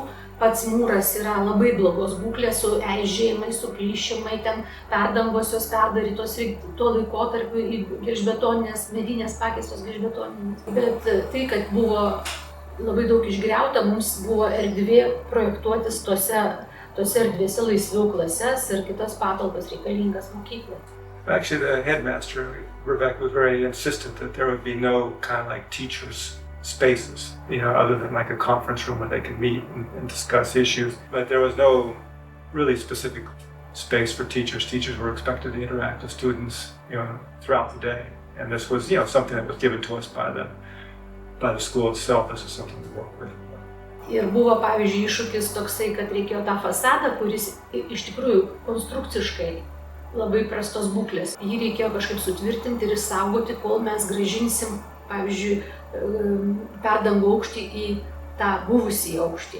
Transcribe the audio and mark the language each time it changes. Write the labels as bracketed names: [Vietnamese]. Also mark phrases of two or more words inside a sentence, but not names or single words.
[Lithuanian] Pats mūras yra labai blogos būklės, su eižėjimais, su plyšimai, ten perdangos perdarytos tuo laikotarpiu į gelžbetoninės, medinės pakeistos gelžbetoninės. Bet tai, kad buvo labai daug išgriauta, mums buvo erdvė projektuotis tose erdvėse laisviau klases ir kitas patalpas reikalingas mokyklai. [English] Actually, the headmaster, Rebecca, was very insistent that there would be no kind of like teachers' spaces, other than like a conference room where they could meet and discuss issues. But there was no really specific space for teachers. Teachers were expected to interact with students, throughout the day. And this was, something that was given to us by the school itself. This is something we work with. [Lithuanian] Ir buvo, pavyzdžiui, iššūkis toksai, kad reikėjo tą fasadą, kuris iš tikrųjų konstrukciškai labai prastos būklės. Jį reikėjo kažkaip sutvirtinti ir saugoti, kol mes grąžinsim, pavyzdžiui, perdangų aukštį į tą buvusį aukštį.